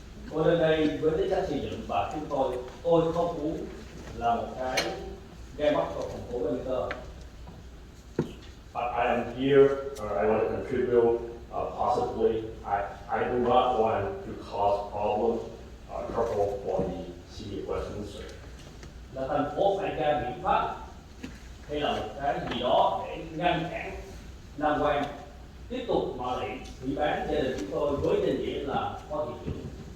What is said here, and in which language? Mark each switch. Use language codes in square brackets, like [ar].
[vi] Tôi lên đây với tính chất xây dựng và tôi không muốn là một cái gai mắt của thành phố Westminster. [en] But I am here, or I want to contribute, possibly. I do not want to cause problem, trouble for the city of Westminster. [vi] Là thành phố phải ra biện pháp hay là một cái gì đó để ngăn cản Nam Quang tiếp tục mà lại hủy bán gia đình chúng tôi với danh nghĩa là phó thị trưởng.